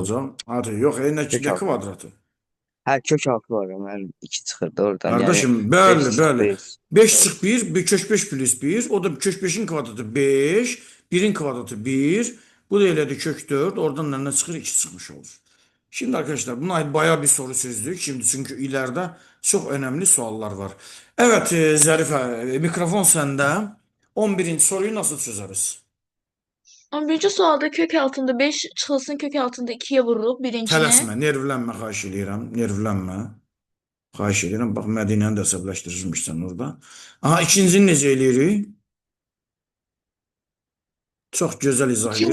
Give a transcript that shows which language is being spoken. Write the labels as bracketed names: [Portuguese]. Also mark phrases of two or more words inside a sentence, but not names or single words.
[Azerbaijani] olacaq. Hadi yox, Kök nə altı. kvadratı? Hə, kök 6 var ya müəllim. 2 çıxırdı oradan. Yəni [Turkish] Kardeşim, [Azerbaijani] 5 bəli, çıx bəli. 5. 5 çıx 1, bir kök 5 plus 1. O da kök 5'in kvadratı 5. 1'in kvadratı 1. Bu da elədi kök 4. Oradan nə çıxır? 2 çıxmış olur. [Turkish] Şimdi arkadaşlar buna ait bayağı bir soru çözdük. Şimdi çünkü ileride çok önemli sorular var. Evet Zarife mikrofon sende. 11. soruyu nasıl çözeriz? 11. [Azerbaijani] sualda kök altında 5 çıxılsın kök altında 2'ye vurulub birincine. Tələsmə, nervlənmə xahiş edirəm. Nervlənmə. Xahiş edirəm. Bax Mədinəni də əsəbləşdirirmişsən orada. Aha ikincini necə eləyirik? Çox gözəl izah edir.